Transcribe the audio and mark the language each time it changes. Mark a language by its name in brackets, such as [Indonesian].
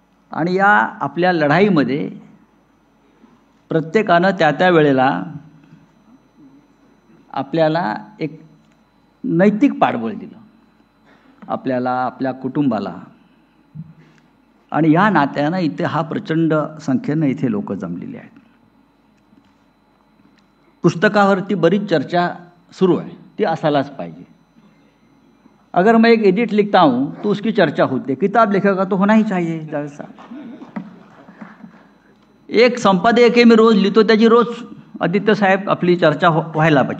[Marathi] आणि या आपल्या लढाईमध्ये प्रत्येकानं त्या वेळेला आपल्याला एक नैतिक पाठबळ दिलं, आपल्याला, आपल्या कुटुंबाला. आणि या नात्यानं इथे हा प्रचंड संख्येनं इथे लोक जमलेले आहेत. पुस्तकावरती बरीच चर्चा सुरू आहे, ती असायलाच पाहिजे. [Hindi] अगर मैं एक एडिट लिखता हूँ तो उसकी चर्चा होती है. किताब लिखेगा तो होना ही चाहिए. जैसा एक संपादक [Marathi] मी रोज लिहितो, त्याची रोज आदित्य साहेब आपली चर्चा व्हायला पाहिजे.